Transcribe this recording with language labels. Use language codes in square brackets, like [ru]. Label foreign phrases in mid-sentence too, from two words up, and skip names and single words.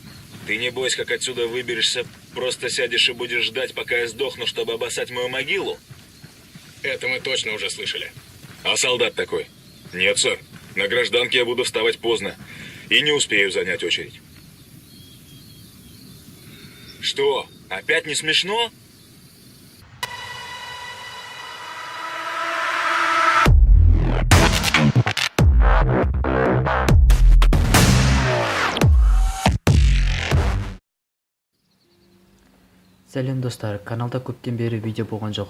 [ru] Ты не бойся, как отсюда выберешься, просто сядешь и будешь ждать, пока я сдохну, чтобы обоссать мою могилу? Это мы точно уже слышали. А солдат такой. Нет, сэр. На гражданке я буду вставать поздно и не успею занять очередь. Что? Опять не смешно? [kk] Сәлем достар, каналда көптен бері видео болған жоқ.